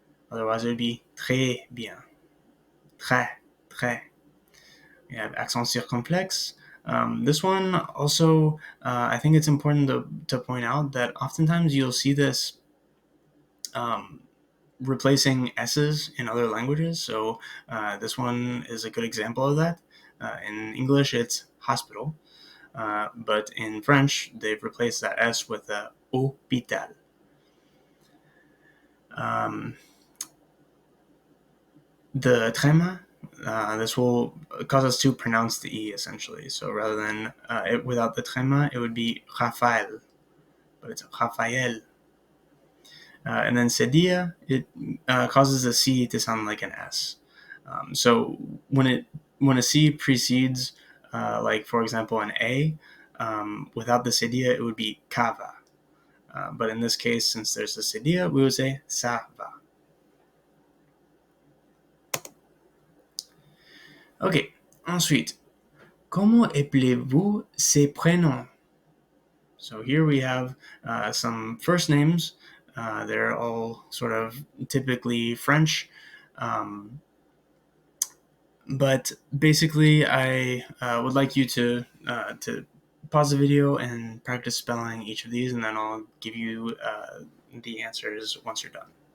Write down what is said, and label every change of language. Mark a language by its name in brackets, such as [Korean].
[English] Otherwise it would be [French] très bien, très, très. [English] We have accent circonflexe. This one also, I think it's important to point out that oftentimes you'll see this replacing S's in other languages. So this one is a good example of that. In English, it's hospital. But in French, they've replaced that S with a hôpital. The tréma, this will cause us to pronounce the E essentially. So rather than without the tréma, it would be Raphaël, but it's Raphaël. And then cédille, it causes the C to sound like an S. So when a C precedes, like for example, an A, without the cédille, it would be cava. But in this case, since there's the cédille, we would say [French] ça va. Ok, ensuite, comment appelez-vous ces prénoms? [English] So here we have some first names. They're all sort of typically French. But basically, I would like you to pause the video and practice spelling each of these, and then I'll give you the answers once you're done.